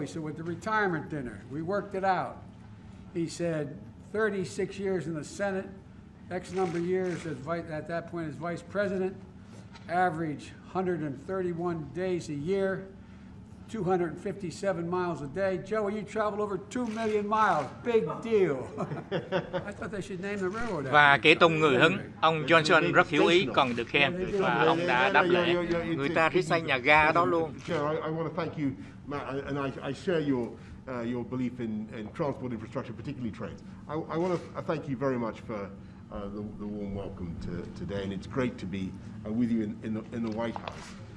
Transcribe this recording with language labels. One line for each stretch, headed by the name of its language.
English: He said, with the retirement dinner, we worked it out. He said, 36 years in the Senate, X number of years at that point as vice president, average 131 days a year, 257 miles a day. Joey, you travel over 2 million miles. Big deal. I thought they should name the railroad.
Vietnamese: Và kể tung người hứng, ông Johnson rất hiểu ý cần được khen và ông đã đáp lễ. Người ta sẽ xây nhà ga ở đó luôn.
English: I want to thank you, Matt, and I share your belief in transport infrastructure, particularly trains. I want to thank you very much for the warm welcome today, and it's great to be with you in the White House.